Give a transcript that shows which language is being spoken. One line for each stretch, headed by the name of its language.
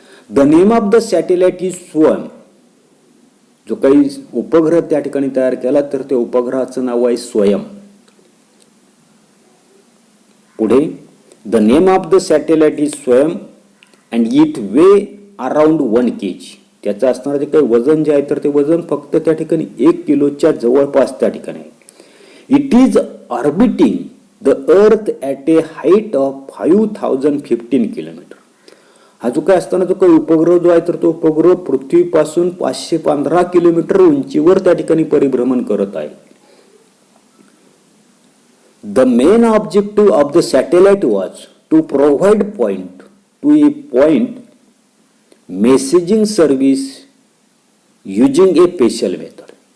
English: The name of the satellite is Swayam.
Marathi: जो काही उपग्रह त्या ठिकाणी तयार केला तर त्या उपग्रहाचं नाव आहे स्वयं.
English: पुढे the name of the satellite is Swayam and it weighs around 1 kg.
Marathi: त्याचं असणारं जे काही वजन जे आहे तर ते वजन फक्त त्या ठिकाणी 1 किलोच्या जवळपास त्या ठिकाणी आहे.
English: It is orbiting the earth at a height of 5015 kilometre.
Marathi: हा जो काय असताना जो काही उपग्रह जो आहे तर तो उपग्रह पृथ्वीपासून 515 किलोमीटर उंचीवर त्या ठिकाणी परिभ्रमण करत आहे.
English: The main objective of the satellite was to provide point to a point messaging service using a special method.